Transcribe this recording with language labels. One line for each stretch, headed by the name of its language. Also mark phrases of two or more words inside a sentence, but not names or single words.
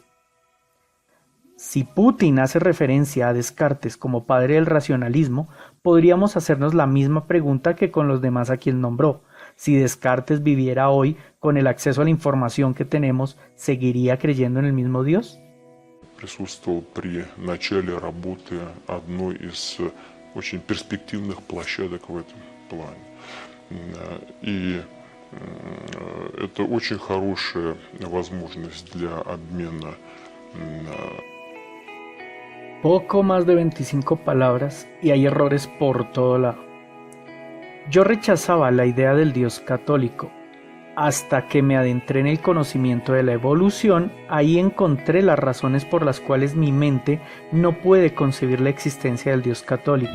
Spanish: Si Putin hace referencia a Descartes como padre del racionalismo, podríamos hacernos la misma pregunta que con los demás a quien nombró. Si Descartes viviera hoy con el acceso a la información que tenemos, ¿seguiría creyendo en el mismo Dios?
Russian: Присутствовал при начале работы одной из очень перспективных площадок в этом плане. И это очень хорошая возможность для обмена.
Spanish: Poco más de 25 palabras y hay errores por todo lado. Yo rechazaba la idea del Dios católico. Hasta que me adentré en el conocimiento de la evolución, ahí encontré las razones por las cuales mi mente no puede concebir la existencia del Dios católico.